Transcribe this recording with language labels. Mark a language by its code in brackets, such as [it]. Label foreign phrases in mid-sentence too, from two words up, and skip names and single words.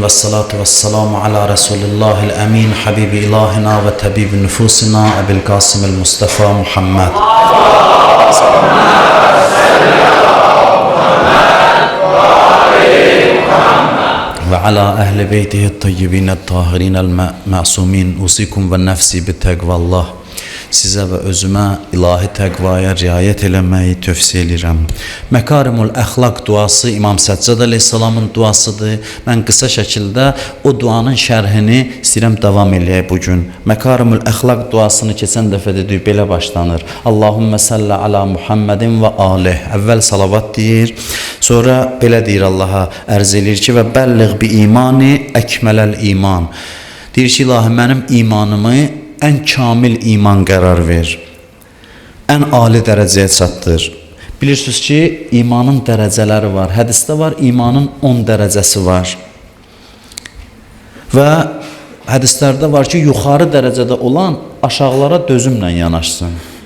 [ar] والصلاة والسلام على رسول الله الأمين. حبيب إلهنا وطبيب نفوسنا أبي القاسم المصطفى محمد. وعلى أهل بيته الطيبين الطاهرين المعصومين. أوصيكم ونفسي بتقوى الله. [az] Sizə və özümə ilahi təqvaya riayət eləməyi tövsiyə edirəm. Məkarimul əxlaq duası İmam Səccad əleyhissalamın duasıdır. Mən qısa şəkildə o duanın şərhini istəyirəm davam eləyək bugün. Məkarimul əxlaq duasını keçən dəfə dedik, belə başlanır. [ar] اللهم صل على محمد وآله. [az] Əvvəl salavat deyir, sonra belə deyir Allaha, ərz eləyir ki, [ar] وبلغ بإيماني أكمل الإيمان. [az] Deyir ki, ilahi mənim imanımı ən kamil iman qərar ver. Ən ali dərəcəyə çatdır. Bilirsiniz ki, imanın dərəcələri var. Hədisdə var, imanın 10 dərəcəsi var. Və hədislərdə var ki, yuxarı dərəcədə olan aşağılara dözümlə yanaşsın.